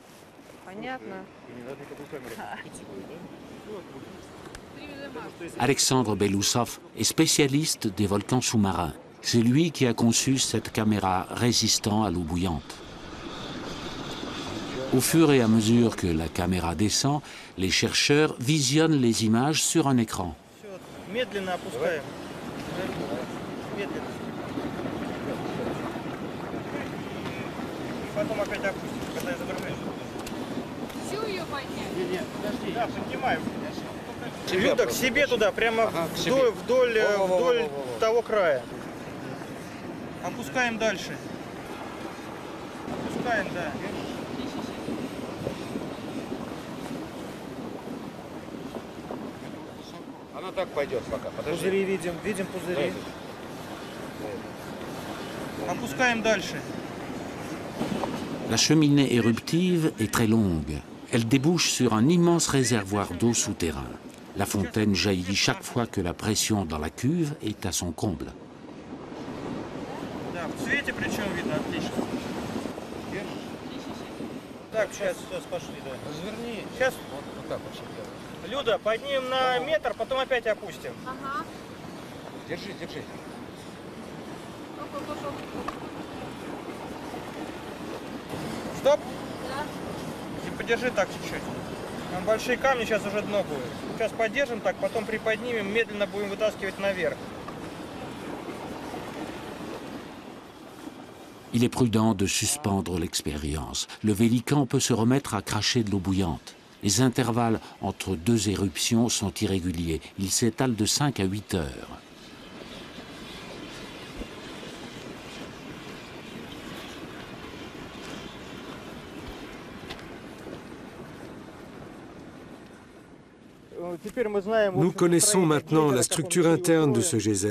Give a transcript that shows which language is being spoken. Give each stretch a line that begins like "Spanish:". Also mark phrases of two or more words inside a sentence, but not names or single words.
French: Alexandre Belousov est spécialiste des volcans sous-marins. C'est lui qui a conçu cette caméra résistant à l'eau bouillante. Au fur et à mesure que la caméra descend, les chercheurs visionnent les images sur un écran.
Russian: Люда, к себе туда, прямо вдоль того края. Опускаем дальше. Опускаем, да. Она так пойдет пока. Подожди. Пузыри видим пузыри. Опускаем дальше.
French: La cheminée éruptive est très longue. Elle débouche sur un immense réservoir d'eau souterrain. La fontaine jaillit chaque fois que la pression dans la cuve est à son comble.
Russian: Люда, поднимем на метр, потом опять опустим. Держи. Стоп! И подержи так чуть-чуть. Там большие камни, сейчас уже дно будет. Сейчас поддержим так, потом приподнимем, медленно будем вытаскивать наверх.
French: Il est prudent de suspendre l'expérience. Le Vélican peut se remettre à cracher de l'eau bouillante. Les intervalles entre 2 éruptions sont irréguliers. Ils s'étalent de 5 à 8 heures. Nous connaissons maintenant la structure interne de ce geyser.